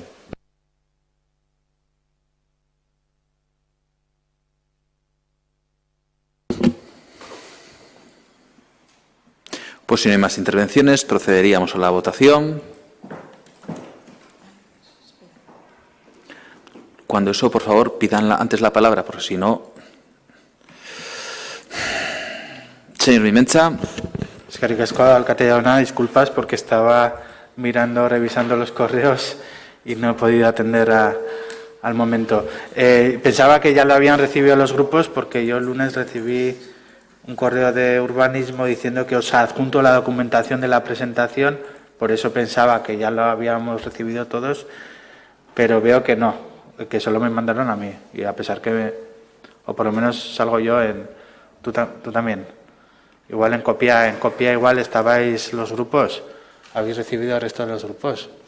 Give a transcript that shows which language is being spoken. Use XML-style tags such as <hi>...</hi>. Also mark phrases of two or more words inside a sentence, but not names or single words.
<es>Pues si no hay más intervenciones, procederíamos a la votación. Cuando eso, por favor, pidan antes la palabra, porque si no... Señor Mimencha.</es> <eu>Eskerrik asko, alcate jauna,</eu> <es>disculpas porque estaba revisando los correos y no he podido atender al momento. Pensaba que ya lo habían recibido los grupos porque yo el lunes recibí un correo de urbanismo diciendo que os adjunto la documentación de la presentación, por eso pensaba que ya lo habíamos recibido todos, pero veo que no, que solo me mandaron a mí, y a pesar que, o por lo menos salgo yo tú también, igual en copia igual estabais los grupos, habéis recibido el resto de los grupos.</es>